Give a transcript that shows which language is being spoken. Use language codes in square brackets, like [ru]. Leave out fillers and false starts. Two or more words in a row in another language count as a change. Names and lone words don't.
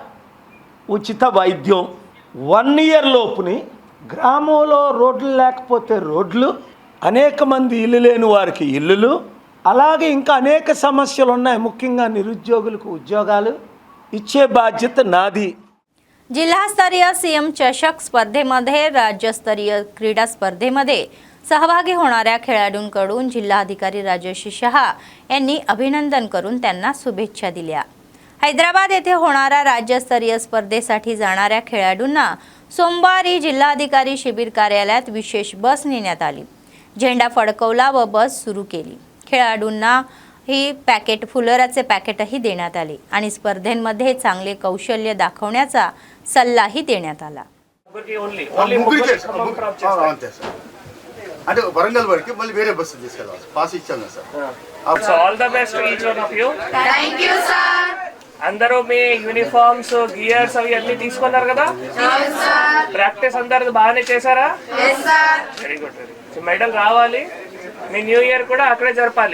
[te] ఉచిత వైద్యం, 1 ఇయర్ లోపుని గ్రామంలో రోడ్లు లేకపోతే రోడ్లు, అనేక మంది ఇల్లు లేని వారికి ఇల్లులు, అలాగే ఇంకా అనేక సమస్యలు ఉన్నాయి. ముఖ్యంగా నిరుద్యోగులకు ఉద్యోగాలు ఇచ్చే బాధ్యత నాది. [mr] जिल्हास्तरीय सीएम चषक स्पर्धेमध्ये राज्यस्तरीय क्रीडा स्पर्धेमध्ये सहभागी होणाऱ्या खेळाडूंकडून जिल्हाधिकारी राजश्री शहा यांनी अभिनंदन करून त्यांना शुभेच्छा दिल्या. हैदराबाद येथे होणाऱ्या राज्यस्तरीय स्पर्धेसाठी जाणाऱ्या खेळाडूंना सोमवारी जिल्हाधिकारी शिबिर कार्यालयात विशेष बस नेण्यात आली. झेंडा फडकवला व बस सुरू केली. खेळाडूंना ही फुलोराचे पॅकेटही देण्यात आले आणि स्पर्धेमध्ये चांगले कौशल्य दाखवण्याचा सल्लाही देण्यात आला. [te] అంతే సార్. అంటే వరంగల్ వరకు మళ్ళీ వేరే బస్సు తీసుకెళ్ళాలి. పాస్ ఇచ్చాం కదా సార్. [en] So all the best each one of you. Thank you sir. [te] అందరూ మీ [en] uniforms, gears [te] అవి అన్ని తీసుకున్నారు కదా? ప్రాక్టీస్ అందరు బాగానే చేశారా? [en] very good. [te] మెడల్ రావాలి. మీ [en] new year [te] కూడా అక్కడే జరపాలి.